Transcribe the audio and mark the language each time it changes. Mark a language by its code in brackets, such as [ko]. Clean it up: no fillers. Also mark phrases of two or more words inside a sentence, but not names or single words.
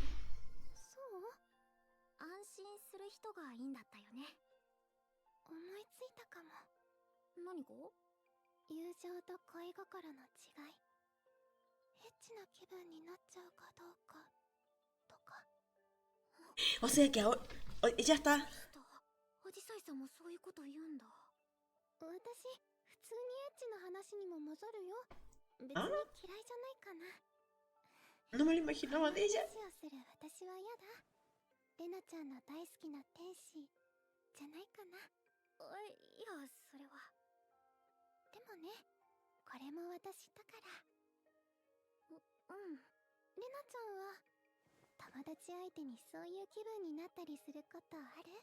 [ja] そう？安心する人がいいんだったよね。思いついたかも。何が？友情と恋心の違い。エッチな気分になっちゃうかどうかとか。 [es] O sea que ahora. Ya está. [ja] アジサイさんもそういうこと言うんだ。私、普通にエッチな話にも混ざるよ。別にあ嫌いじゃないかな。 [es] No me lo imaginaba de ella. [ja] 話をする私は嫌だ。レナちゃんの大好きな天使じゃないかな。いや、それは。でもね、これも私だから。レナちゃんは友達相手にそういう気分になったりすることある？